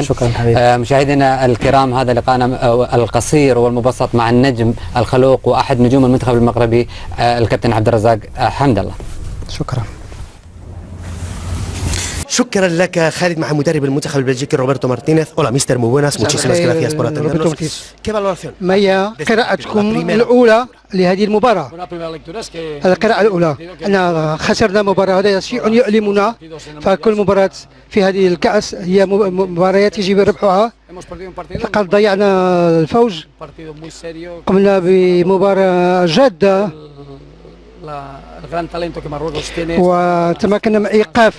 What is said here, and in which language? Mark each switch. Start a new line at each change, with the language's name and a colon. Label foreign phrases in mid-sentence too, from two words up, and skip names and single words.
Arabic: شكرا حبيبي. مشاهدينا الكرام، هذا لقاءنا القصير والمبسط مع النجم الخلوق واحد نجوم المنتخب المغربي الكابتن عبد الرزاق حمد الله. شكرا. شكرا لك خالد مع مدرب المنتخب البلجيكي روبرتو مارتينيز.
Spanish: Hola mister, muy buenas, muchísimas gracias por atendernos. ¿Qué valoración؟
Arabic: ما هي قراءتكم الأولى لهذه المباراة؟ القراءة الأولى، أن خسرنا مباراة، هذا شيء يؤلمنا، فكل مباراة في هذه الكأس هي مباريات يجب ربحها. لقد ضيعنا الفوز، قمنا بمباراة جادة وتمكنا من ايقاف